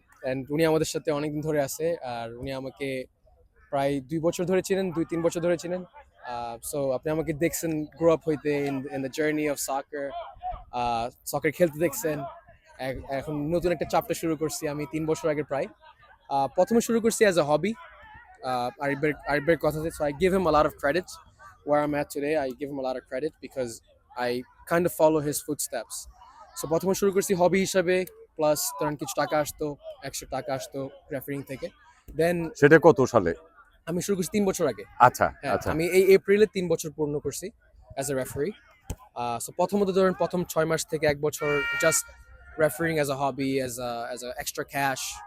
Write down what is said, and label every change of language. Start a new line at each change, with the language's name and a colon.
Bangla: And উনি আমাদের সাথে অনেকদিন ধরে আছে, আর উনি আমাকে প্রায় 2 বছর ধরে ছিলেন, 2-3 বছর ধরে ছিলেন। সো আপনি আমাকে দেখছেন গ্রো আপ হইতে
English: in the journey of soccer,
Bangla: সকার খেলতে দেখছেন। এখন নতুন একটা চ্যাপ্টার শুরু করছি আমি 3 বছর আগে প্রায়। প্রথমে শুরু করছি অ্যাজ আ হবি, Arib's কথা,
English: so I give him a lot of credit where I'm at today. I give him a lot of credit because I kind of follow his footsteps.
Bangla: So প্রথমে শুরু করছি হবি হিসাবে, plus তখন কিছু টাকা আসতো, extra টাকা আসতো রেফারিং থেকে।
English: then
Bangla: সেটা কত সালে? আমি শুরু করছি 3 বছর আগে। আচ্ছা আচ্ছা, আমি এই এপ্রিলে 3 বছর পূর্ণ করছি অ্যাজ এ রেফারি। সো প্রথমত ধরেন প্রথম 6 মাস থেকে 1 বছর just referring
English: As a hobby, as a extra cash.